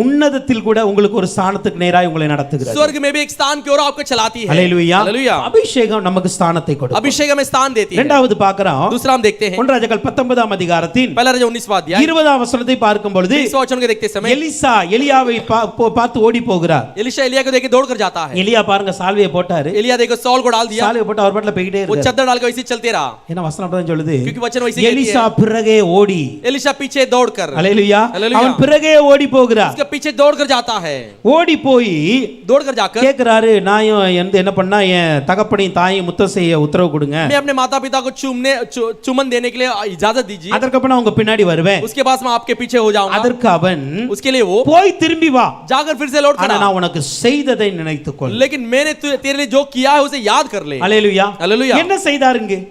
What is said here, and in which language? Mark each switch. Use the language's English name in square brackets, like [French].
[Tamil] உன்னதத்தில் கூட உங்களுக்கு ஒரு ஸ்தானத்துக்கு நேராய் உங்களை நடத்துகிறது. [Hindi] स्वर्ग में भी एक स्थान की ओर आपको चलाती है। [Tamil] அல்லேலூயா. [Hindi] हालेलुया। [Tamil] அபிஷேகம் நமக்கு ஸ்தானத்தை கொடுக்கும். [Hindi] अभिषेक हमें स्थान देती है। [Tamil] இரண்டாவது பார்க்கிறோம், [Hindi] दूसरा हम देखते हैं [Tamil] 1 ராஜாக்கள் 19ஆம் அதிகாரத்தின் [Hindi] पहला राजा 19वां अध्याय [Tamil] 20ஆம் வசனத்தை பார்க்கும் பொழுது [Hindi] 20वां वचन को देखते समय [Tamil] எலிசா எலியாவை பார்த்து ஓடி போகிறார். [Hindi] एलिशा एलिया को देख के दौड़ कर जाता है। [Tamil] எலியா பாருங்க சால்வையை போட்டாரு, [Hindi] एलिया देखो सॉल को डाल दिया, [Tamil] சால்வையை போட்டு அவர் பாட்டுல போயிட்டே [Hindi] वो [Tamil] இருக்காரு. [Hindi] चद्दर डाल के वैसे ही चलते रहा, [Tamil] ஏன்னா வசனம் அப்படிதான் சொல்லுது, [Hindi] क्योंकि वचन वैसे कहती [Tamil] எலிசா [Hindi] है। [Tamil] பிறகே ஓடி, [Hindi] एलिशा पीछे दौड़ कर, [Tamil] அல்லேலூயா, அல்லேலூயா, அவன் பிறகே ஓடி போகிறார். [Hindi] उसके पीछे दौड़ कर जाता है। [Tamil] ஓடி போய் [Hindi] दौड़ कर जाकर [Tamil] கேக்குறாரு, நான் என்ன பண்ணா என் தகப்பனையும் தாயும் முத்தம் செய்ய உத்தரவு கொடுங்க, [Hindi] मैं अपने माता पिता को चुमन देने के लिए इजाजत दीजिए, [Tamil] அதற்கு நான் உங்க பின்னாடி வருவேன். [Hindi] उसके बाद मैं आपके पीछे हो जाऊंगा। [Tamil] அதற்கு அவன் [Hindi] उसके लिए वो [Tamil] போய் திரும்பி வா, [Hindi] जाकर फिर से लौट कर [Tamil] ஆனா [Hindi] आ, [Tamil] நான் உனக்கு செய்ததை நினைத்துக்கொள். [Hindi] लेकिन मैंने तेरे लिए जो किया है उसे याद कर ले। [Tamil] அல்லேலூயா. [Hindi] हालेलुया। [Tamil] என்ன செய்தாருங்க?